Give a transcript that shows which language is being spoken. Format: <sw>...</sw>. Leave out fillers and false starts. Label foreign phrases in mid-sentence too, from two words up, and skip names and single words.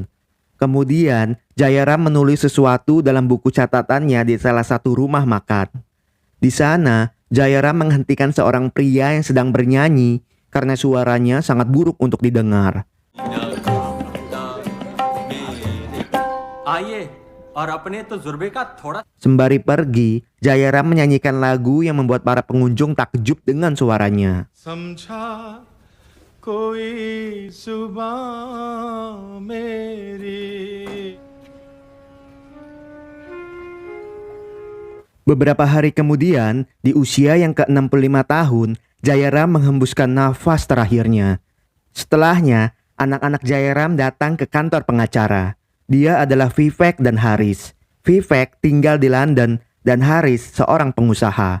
<id>Kemudian, Jayaram menulis sesuatu dalam buku catatannya di salah satu rumah makan. Di sana, Jayaram menghentikan seorang pria yang sedang bernyanyi karena suaranya sangat buruk untuk didengar.</id> <hi>आइए और अपने तजुर्बे का थोड़ा</hi> <id>Sembari pergi, Jayaram menyanyikan lagu yang membuat para pengunjung takjub dengan suaranya.</id> <hi>समझा कोई सुबह मेरी.</hi> <id>Beberapa hari kemudian, di usia yang ke-65 tahun, Jayaram menghembuskan nafas terakhirnya. Setelahnya, anak-anak Jayaram datang ke kantor pengacara. Dia adalah Vivek dan Haris. Vivek tinggal di London dan Haris seorang pengusaha.</id>